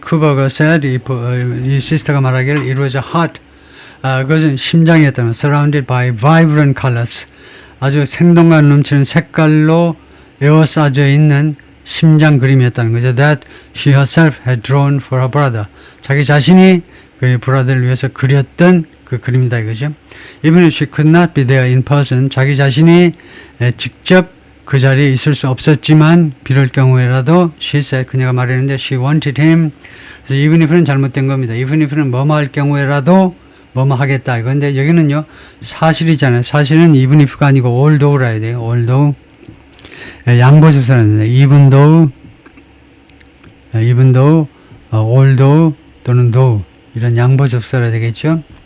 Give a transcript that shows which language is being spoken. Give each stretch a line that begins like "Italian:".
English: Kuberger said,
Korean: 이 시스터가 말하기를
English: it was a heart,
Korean: 그것은 심장이었다면,
English: surrounded by vibrant colors,
Korean: 아주 생동감 넘치는 색깔로 에워싸져 있는 심장 그림이었다는 거죠.
English: That she herself had drawn for her brother.
Korean: 자기 자신이 그 브라더를 위해서 그렸던 그 그림이다 이거죠.
English: Even if she could not be there in person,
Korean: 자기 자신이 직접 그 자리에 있을 수 없었지만 비럴 경우에라도
English: she said,
Korean: 그녀가 말했는데
English: she wanted him.
Korean: 그래서 even if는 잘못된 겁니다. even if는 뭐뭐 할 경우에라도 뭐뭐 하겠다 이건데 여기는요 사실이잖아요. 사실은 even if가 아니고 although라 해야 돼요. although 양보접사라는데 even though although 또는 though 이런 양보접사라 되겠죠.